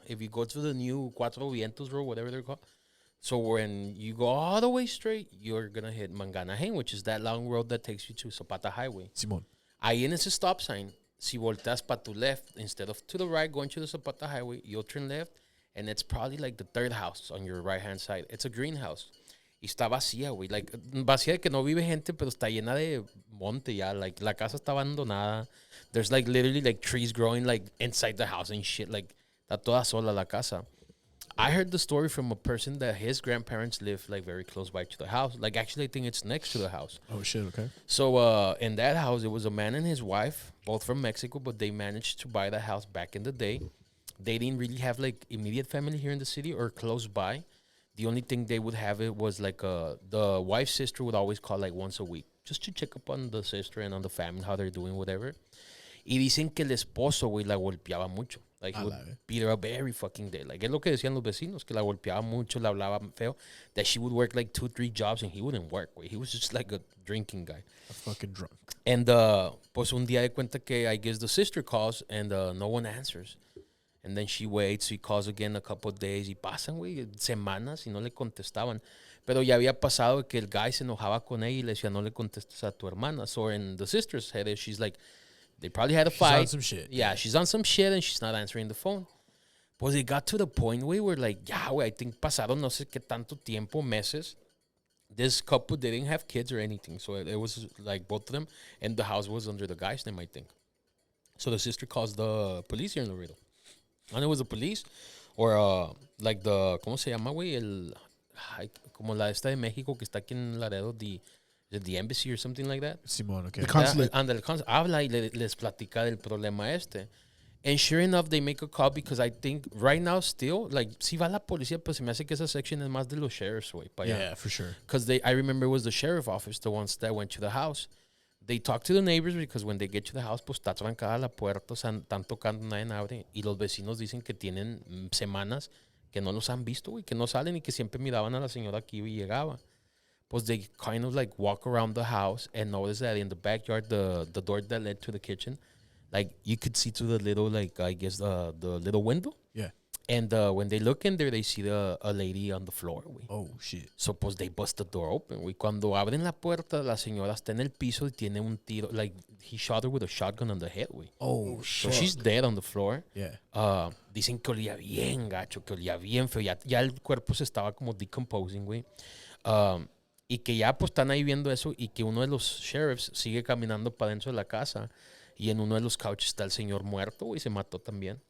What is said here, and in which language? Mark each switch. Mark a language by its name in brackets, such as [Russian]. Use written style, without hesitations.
[English] If you go to the new Cuatro Vientos road, whatever they're called. So when you go all the way straight, you're going to hit Manganahain, which is that long road that takes you to Zapata Highway. [Spanish] Simón. [English] Ahí en ese stop sign, [Spanish] si volteas para tu [English] left, instead of to the right, going to the Zapata Highway, you'll turn left, and it's probably like the third house on your right-hand side. It's a greenhouse. [Spanish] Y está vacía, güey. Like, vacía de que no vive gente, pero está llena de monte ya. Like, la casa está abandonada. [English] There's, like, literally, like, trees growing, like, inside the house and shit. Like, [Spanish] está toda sola la casa. [English] I heard the story from a person that his grandparents live, like, very close by to the house. Like, actually, I think it's next to the house. Oh, shit, okay. So, in that house, it was a man and his wife, both from Mexico, but they managed to buy the house back in the day. They didn't really have, like, immediate family here in the city or close by. The only thing they would have it was, like, the wife's sister would always call, like, once a week, just to check up on the sister and on the family, how they're doing, whatever. [Spanish] Y dicen que el esposo, güey, la golpeaba mucho. [English] Like, he would beat her up every fucking day. Like, [Spanish] es lo que decían los vecinos, que la golpeaba mucho, la hablaba feo, [English] that she would work, like, 2-3 jobs, and he wouldn't work, güey. He was just, like, a drinking guy. A fucking drunk. And, pues, [Spanish] un día de cuenta que, [English] I guess, the sister calls, and no one answers. And then she waits, he calls again a couple of days, [Spanish] y pasan, güey, semanas, y no le contestaban. Pero ya había pasado que el guy se enojaba con ella y le decía, no le contestes a tu hermana. [English] So in the sister's head, she's like, they probably had a fight. She's on some shit. Yeah, she's on some shit, and she's not answering the phone. Pues it got to the point, güey, where like, yeah, güey, I think [Spanish] pasaron no sé qué tanto tiempo, meses. [English] This couple didn't have kids or anything. So it was like both of them, and the house was under the guy's name, I think. So the sister calls the police here in Laredo. And it was the police, or like the, [Spanish] ¿cómo se llama, güey? [English] Como la esta de México que está aquí en Laredo, the embassy or something like that. [Spanish] Simón, okay. [English] The consulate. [Spanish] And the consulate habla y les platica del problema este. [English] And sure enough, they make a call because I think right now still, [Spanish] like, si va la policía, pues se me hace que esa section es más de los sheriffs, güey. [English] Yeah, for sure. Because I remember it was the sheriff office, the ones that went to the house. They talk to the neighbors because when they get to the house, [Spanish] pues está trancada la puerta, o sea, están tocando, nadie abre. Y los vecinos dicen que tienen semanas que no los han visto, güey, que no salen y que siempre miraban a la señora que iba y llegaba. [English] Pues they kind of like walk around the house and notice that in the backyard, the door that led to the kitchen, like you could see through the little, like, I guess the little window. Yeah. And when they look in there, they see a lady on the floor, güey. Oh, shit. So, pues, they bust the door open, güey. [Spanish] Cuando abren la puerta, la señora está en el piso y tiene un tiro. [English] Like, he shot her with a shotgun on the head, güey. Oh, So, shit. she's dead on the floor. Yeah. [Spanish] Dicen que olía bien gacho, que olía bien feo. Ya el cuerpo se estaba como decomposing, güey. Y que ya, pues, están ahí viendo eso y que uno de los sheriffs sigue caminando para dentro de la casa y en uno de los couches está el señor muerto, güey. Se mató también.